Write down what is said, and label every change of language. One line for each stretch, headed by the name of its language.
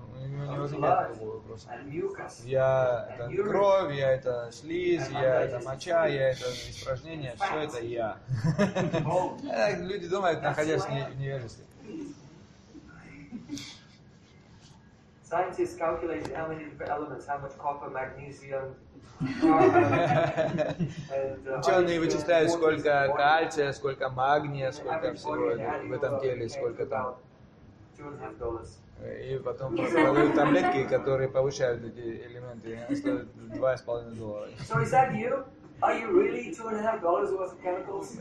Russian: У него нет такого вопроса. Я это кровь, я это слизь, я это моча, я это испражнение, все это я. Люди думают, находясь в невежестве.
English: Scientists calculate how many elements, how much copper, magnesium, carbon.
Russian: Ученые вычисляют, сколько кальция, сколько магния, сколько всего в этом теле, сколько там. И потом продают таблетки, которые повышают эти элементы. Они стоят $2.5.
English: So is that you? Are you really $2.5 worth of chemicals?